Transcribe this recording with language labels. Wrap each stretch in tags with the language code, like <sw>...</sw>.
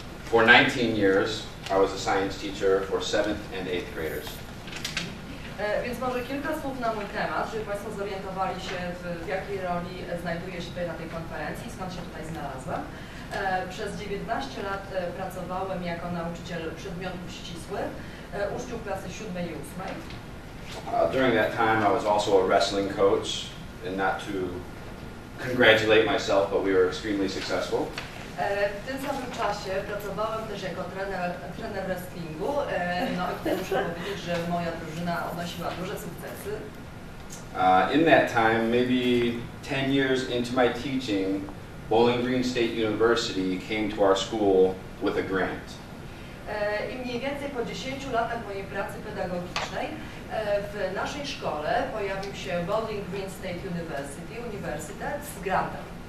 <en>For 19 years, I was a science teacher for 7th and 8th graders.</en> <pl>Więc może kilka słów na mój temat, żeby Państwo zorientowali się, w jakiej roli znajduję się tutaj na tej konferencji i skąd się tutaj znalazłam. Przez 19 lat pracowałem jako nauczyciel przedmiotów ścisłych, uczniów klasy 7 i 8.</pl> <en>During that time, I was also a wrestling coach, and not to congratulate myself, but we were extremely successful.</en> <pl>W tym samym czasie pracowałem też jako trener wrestlingu, no i tutaj muszę powiedzieć, że moja drużyna odnosiła duże sukcesy.</pl> <en>In that time, maybe 10 years into my teaching, Bowling Green State University came to our school with a grant.</en> <pl>I mniej więcej po 10 latach mojej pracy pedagogicznej w naszej szkole pojawił się Bowling Green State Uniwersytet z grantem.</pl>